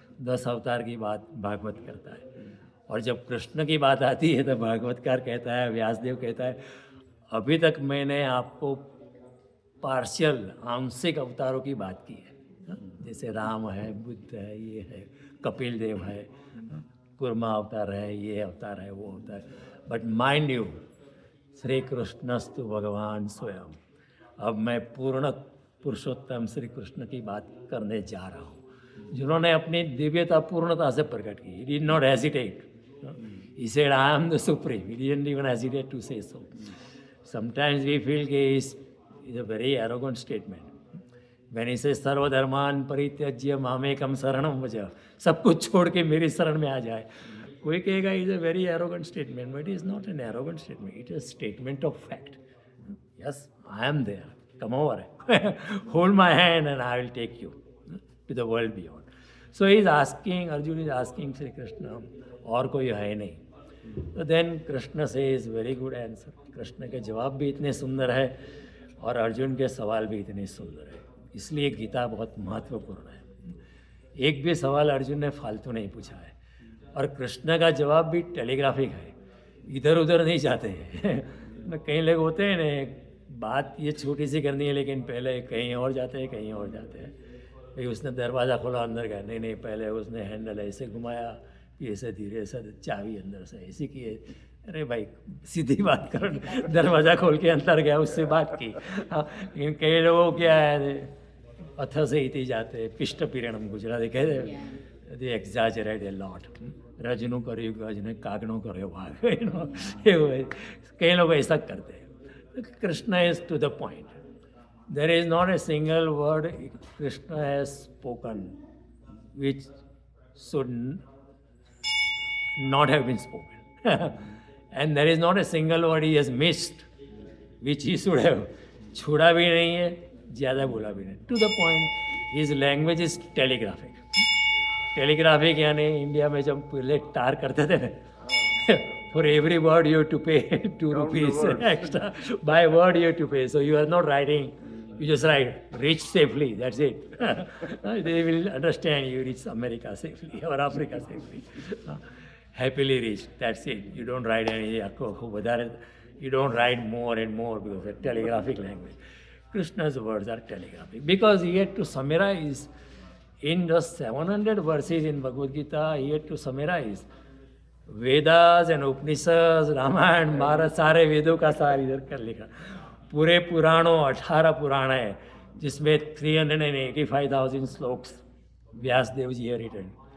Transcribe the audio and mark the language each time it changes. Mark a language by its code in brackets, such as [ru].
[hi] 10 अवतार की बात भागवत करता है, और जब कृष्ण की बात आती है तो भागवतकार कहता है, व्यासदेव कहता है, अभी तक मैंने आपको पार्शियल आंशिक अवतारों की बात की है, जैसे राम है, बुद्ध है, ये है, कपिल देव है, कुर्मा अवतार है, ये अवतार है, वो अवतार है, [en] but mind you [hi] श्री कृष्णस्तु भगवान स्वयं। अब मैं पूर्ण पुरुषोत्तम श्री कृष्ण की बात करने जा रहा हूँ, जिन्होंने अपनी दिव्यता पूर्णता से प्रकट की। [en] He did not hesitate. He said, I am the supreme. He didn't even hesitate to say so. Sometimes we feel कि is a very arrogant statement. When he says [sa] सर्वधर्मान परित्यज्य मामेकम शरणम व्रज, [hi] सब कुछ छोड़ के मेरी शरण में आ जाए, कोई कहेगा [en] Is a very arrogant statement, but is not an arrogant statement, it is statement of fact. Yes, I am there, come over, hold my hand and I will take you to the world beyond. So he is asking, Arjun is asking Sri Krishna, [hi] और कोई है नहीं. तो then Krishna से [en] Is very good answer. [hi] Krishna के जवाब भी इतने सुंदर है और अर्जुन के सवाल भी इतने सुंदर है. इसलिए गीता बहुत महत्वपूर्ण है. एक भी सवाल अर्जुन ने फालतू नहीं पूछा है और कृष्ण का जवाब भी टेलीग्राफिक है, इधर उधर नहीं जाते हैं. कई लोग होते हैं ना, बात ये छोटी सी करनी है लेकिन पहले कहीं और जाते हैं, कहीं और जाते हैं. भाई उसने दरवाज़ा खोला, अंदर गया, नहीं नहीं, पहले उसने हैंडल ऐसे घुमाया, फिर ऐसे धीरे से चाबी अंदर से ऐसी की है. अरे भाई सीधी बात करो, दरवाज़ा खोल के अंदर गया, उससे बात की. लेकिन कई लोगों को क्या है, अथ से इति जाते, पिष्ट पीरणम गुजराती कहते, [en] They exaggerate a lot. [gu] रजनू કર્યું ગજ ને કાગણો કર્યો ભાગ, એવું કઈ લોકો [hi] ऐसा करते हैं. [en] Krishna is to the point. There is not a single word Krishna has spoken which should not have been spoken. And there is not a single word he has missed which he should have. [hi] छोड़ा भी नहीं है, ज़्यादा बोला भी नहीं. [en] To the point, his language is telegraphic. Telegraphic [hi] यानी India में जब पहले टार करते थे, [en] for every word you have to pay 2 rupees extra. By word you have to pay. So you are not writing, you just write, reach safely, that's it. They will understand you reach America safely or Africa safely. Happily reached, that's it. You don't write any, you don't write more and more because it's telegraphic language. Krishna's words are telegraphic because he had to summarize in just 700 verses in Bhagavad Gita. He had to summarize [hi] Vedas and उपनिषद, रामायण, महाभारत, सारे वेदों का सार इधर कर लिखा. पूरे पुराणों 18 पुराण है जिसमें 385,000 श्लोक्स व्यास देव जी है रिटन.